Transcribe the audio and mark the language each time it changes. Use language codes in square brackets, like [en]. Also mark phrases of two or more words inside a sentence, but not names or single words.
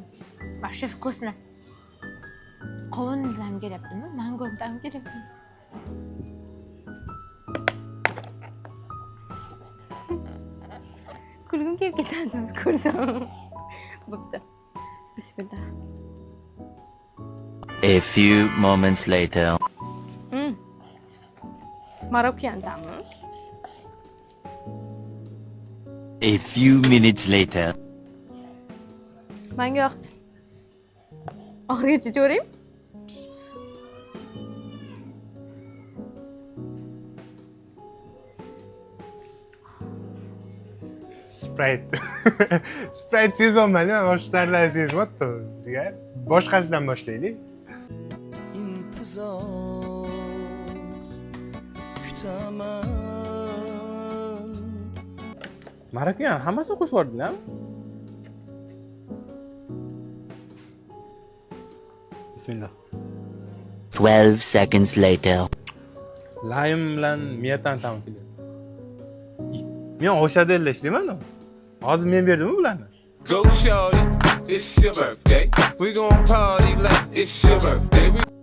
[ru] Вообще вкусно. [uz] Qovun ta'mi kelyaptimi? Mango ta'mi kelyaptimi? Kulgim kelib ketadi sizni ko'rsam. Bo'pti. Bismillah. [en] A few moments later. [uz] Marokkan ta'mi. [en] A few minutes later. [uz] Menga yoqdi. Oxirigacha ko'ring. Sprite. Sprite sezmayman, men boshqa narsalarni sezmayapti. Jigar. Boshqasidan boshlaylik. [tr] İntizar kütemem. [uz] Marokkan hammasini qo'shib yubordilarmi? Bismillah. [en] 12 seconds later. [uz] Laym bilan miyatan ta'mi kelyapti. Men o'sha yerda ishlayman. Hozir men berdimmi bularni? [en] Go shorty, it's your birthday. We gon' party like it's your birthday.